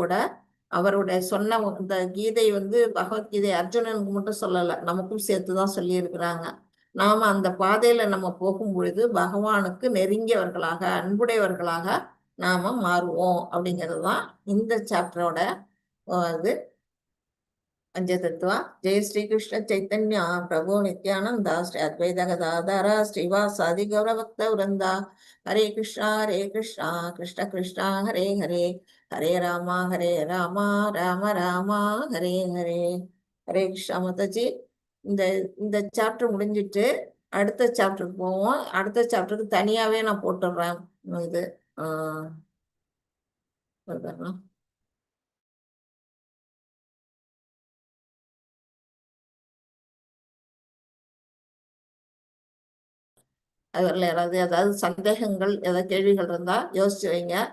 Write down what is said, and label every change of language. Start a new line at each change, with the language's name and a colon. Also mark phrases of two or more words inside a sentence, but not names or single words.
Tamil: நம்பிக்கையோட அவருடைய சொன்ன இந்த கீதை வந்து பகவத்கீதை அர்ஜுனனுக்கு மட்டும் சொல்லலை, நமக்கும் சேர்த்துதான் சொல்லி இருக்கிறாங்க. நாம அந்த பாதையில நம்ம போகும் பொழுது பகவானுக்கு நெருங்கியவர்களாக அன்புடையவர்களாக நாம மாறுவோம் அப்படிங்கிறது தான் இந்த சாப்டரோட இது पंचतत्व।
Sanskrit: जय श्री कृष्ण चैतन्य प्रभु नित्यानंद श्री अद्वैत गदाधर श्रीवासादि गौर भक्त वृंदा। हरे कृष्णा कृष्ण कृष्ण हरे हरे, हरे राम राम राम हरे हरे।
Hindi: हरे कृष्णा माताजी।
Tamil: இந்த சாப்டர் முடிஞ்சிட்டு அடுத்த சாப்டருக்கு போவோம். அடுத்த சாப்டருக்கு தனியாவே நான் போட்டுடுறேன். இது அதில் ஏதாவது சந்தேகங்கள் ஏதாவது கேள்விகள் இருந்தால் யோசிச்சு வைங்க.